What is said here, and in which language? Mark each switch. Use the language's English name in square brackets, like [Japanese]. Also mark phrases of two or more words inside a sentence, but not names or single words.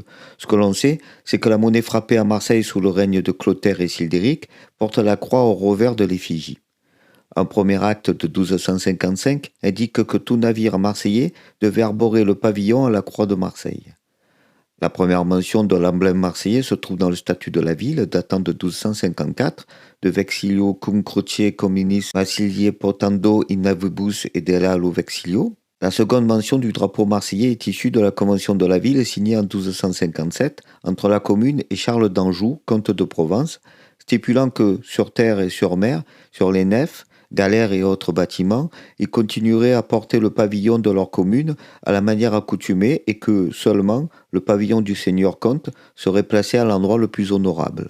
[French] Ce que l'on sait, c'est que la monnaie frappée à Marseille sous le règne de Clotaire et Childéric porte la croix au revers de l'effigie. Un premier acte de 1255 indique que tout navire marseillais devait arborer le pavillon à la croix de Marseille. La première mention de l'emblème marseillais se trouve dans le statut de la ville, datant de 1254, [Latin] de Vexillio cum cruce communis Massilie potendo in navibus et delalo Vexillio. [French] La seconde mention du drapeau marseillais est issue de la convention de la ville signée en 1257 entre la commune et Charles d'Anjou, comte de Provence, stipulant que sur terre et sur mer, sur les nefs, galères et autres bâtiments, ils continueraient à porter le pavillon de leur commune à la manière accoutumée et que, seulement, le pavillon du seigneur comte serait placé à l'endroit le plus honorable.